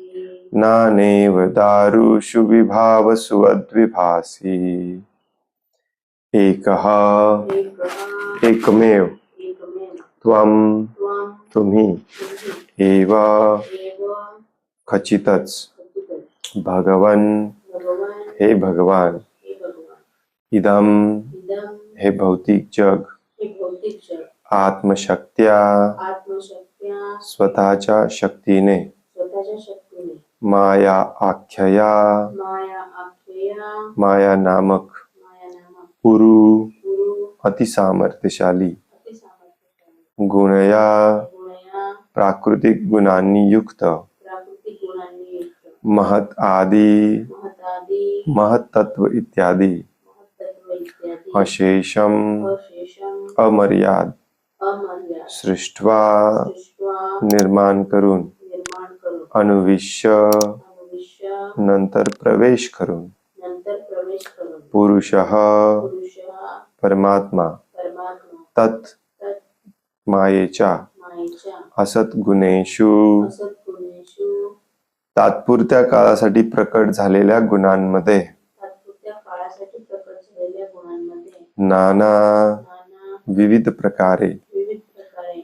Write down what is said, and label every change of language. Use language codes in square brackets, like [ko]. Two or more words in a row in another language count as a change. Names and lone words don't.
[sa] नानेव दारुषु विभावसु द्विभासि एकः एकः एकमेव एकमेव त्वं त्वं [mr] तुम्ही एव [sa] एव [mr] खचितच [sa] खचितम् भगवन् भगवान् [mr] हे भगवान हे भगवान [sa] इदम इदं [mr] हे भौतिक जग हे भौतिक जग [sa] आत्मशक्त्या आत्मशक्त्या [mr] स्वतःच्या शक्तीने स्वतःच्या शक्तीने [sa] माया आख्यया माया आख्यया [mr] माया नामक माया नामक [sa] पुरु गुरु [mr] अतिसामर्थ्यशाली अतिसामर्थ्यशाली [sa] गुणया गुणया [mr] प्राकृतिक गुणांनी युक्त प्राकृतिक गुणांनी युक्त [sa] महत आदी महतादी [mr] महत्तत्व इत्यादी महत्तत्व इत्यादी [sa] अशेषम अशेषम [mr] अमर्याद अमर्याद [sa] सृष्ट्वा सृष्ट्वा [mr] निर्माण करून निर्माण करून [sa] अनुविश्य अनुविश्य [mr] नंतर प्रवेश करून नंतर प्रवेश करून [sa] पुरुषः पुरुष [mr] परमात्मा परमात्मा [sa] तत् तत् [mr] मायेच्या मायेच्या [sa] असद्गुणेषु असद्गुणेषु [mr] तात्पुरत्या काळासाठी प्रकट झालेल्या गुणांमध्ये तात्पुरत्या काळासाठी प्रकट झालेल्या गुणांमध्ये [sa] नाना नाना [mr] विविध प्रकारे विविध प्रकारे